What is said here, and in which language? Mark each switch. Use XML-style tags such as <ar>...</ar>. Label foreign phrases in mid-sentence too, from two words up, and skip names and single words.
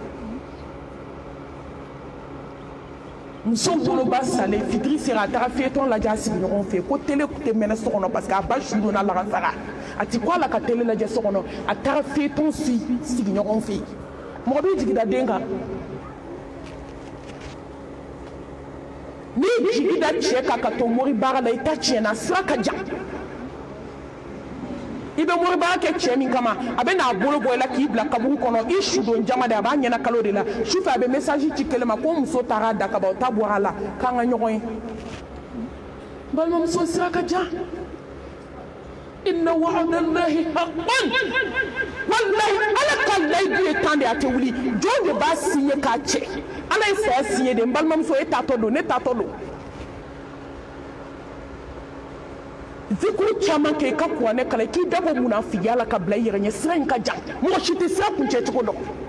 <bm>muso woloba salen fitiri sera a taara fetɔn lajɛ a sigiɲɔgɔn fɛ ko tele tɛ mɛnɛ so kɔnɔ</bm> <fr>parce que</fr> <bm>a ba su donna lagansara a ti ko a la ka tele lajɛ so kɔnɔ a taara fetɔn sigiɲɔgɔn fɛ mɔgɔ b'i jigi da den kan n'i jigi da cɛ kan ka to mori baara la i ta tiɲɛna sira ka jan i bɛ mori baara kɛ cɛ min kama a bɛ n'a bolo bɔ i la k'i bila kaburu kɔnɔ i su don jama de a b'a ɲɛna kalo de la sufɛ a bɛ message ci kelen ma ko muso taara a da ka ban o ta bɔra a la k'an ka ɲɔgɔn ye balimamuso sira ka jan</bm> <ar>إن وعد الله حق والله</ar> <bm>ala ka layidu ye tan de a tɛ wuli jɔn de b'a signé k'a cɛ ala ye saya signé de n balimamuso e tatɔ don ne tatɔ don zikuru caman kɛ i ka kuranɛ kalan i k'i dabɔ munafigiya la ka bila i yɛrɛ ɲɛ sira in ka jan mɔgɔ si tɛ sira kuncɛ cogo dɔn</bm>